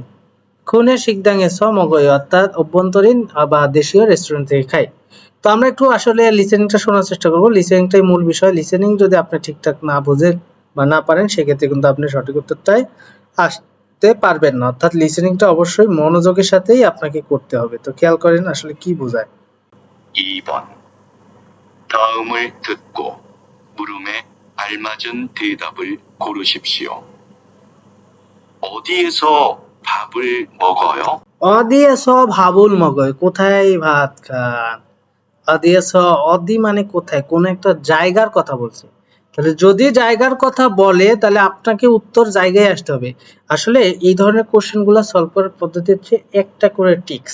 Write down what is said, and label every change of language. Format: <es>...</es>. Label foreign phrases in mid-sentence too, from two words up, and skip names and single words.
<ko>구내 식당에서 먹어요,</ko> <bn>অর্থাৎ অভ্যন্তরীণ বা দেশীয় রেস্টুরেন্ট থেকে খাই। তো আমরা একটু আসলে লিসেনিংটা শোনার চেষ্টা করব। লিসেনিংটাই মূল বিষয়। লিসেনিং যদি আপনি ঠিকঠাক না বোঝেন বা না পারেন সেক্ষেত্রে কিন্তু আপনি সঠিক উত্তরটাই আসতে পারবেন না, অর্থাৎ লিসেনিংটা অবশ্যই মনোযোগের সাথেই আপনাকে করতে হবে। তো খেয়াল করেন আসলে কি বোঝায়।</bn> <ko>2번 다음을 듣고 물음에 알맞은 대답을 고르십시오. 어디에서 밥을 먹어요? 어디에서 밥을 먹어요,</ko> <bn>কোথায় ভাত খান। অদিয়েস, অদি মানে কোথায়, কোন একটা জায়গার কথা বলছে। তাহলে যদি জায়গার কথা বলে তাহলে আপনাকে উত্তর জায়গায় আসতে হবে। আসলে এই ধরনের কোশ্চেন গুলো সলভ করার পদ্ধতি হচ্ছে একটা করে টিক্স।</bn>